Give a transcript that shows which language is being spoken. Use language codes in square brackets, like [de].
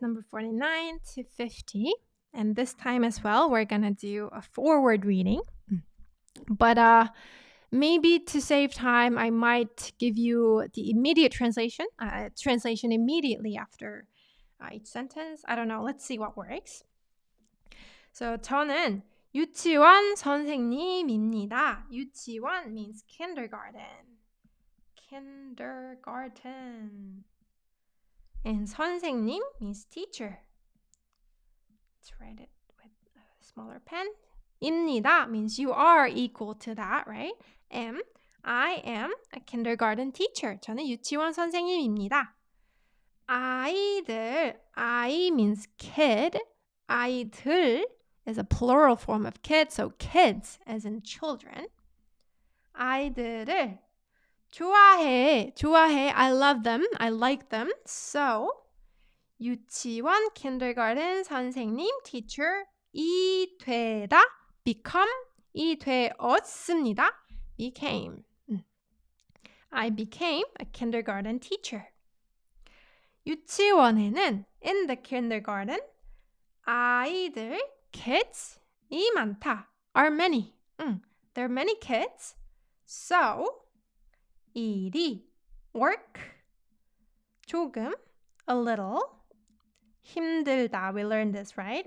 [en] Number 49 to 50. And this time as well, we're gonna do a forward reading. But maybe to save time, I might give you the immediate translation, translation immediately after each sentence. I don't know. Let's see what works. [ko] So 저는 유치원 선생님입니다. [en] 유치원 means kindergarten. Kindergarten. And 선생님 means teacher. Let's write it with a smaller pen. 입니다 means you are equal to that, right? I am a kindergarten teacher. [ko] 저는 유치원 선생님입니다. [en] 아이들, I means kid. 아이들 is a plural form of kid, so kids as in children. [ko] 아이들을 좋아해. [en] I love them. I like them. So, 유치원, kindergarten, 선생님, teacher, 이 되다, become, 이 되었습니다, became. I became a kindergarten teacher. 유치원에는, in the kindergarten, 아이들, kids이 많다, are many. There are many kids. So, 일이, work, 조금, a little, 힘들다. We learned this, right?